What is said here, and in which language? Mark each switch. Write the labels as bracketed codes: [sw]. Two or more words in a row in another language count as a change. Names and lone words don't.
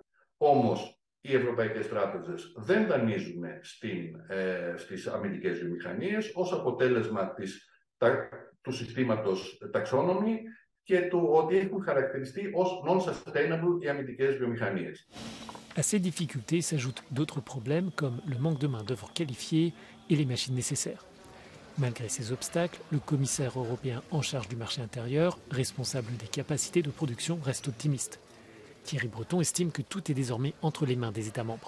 [el] Όμως οι ευρωπαϊκές τράπεζες δεν δανείζουν στις αμυντικές βιομηχανίες ως αποτέλεσμα του συστήματος taxonomy και του ότι έχουν χαρακτηριστεί ως non-sustainable οι αμυντικές βιομηχανίες. [fr] À ces difficultés s'ajoutent d'autres problèmes comme le manque de main-d'œuvre qualifiée et les machines nécessaires. Malgré ces obstacles, le commissaire européen en charge du marché intérieur, responsable des capacités de production, reste optimiste. Thierry Breton estime que tout est désormais entre les mains des États membres.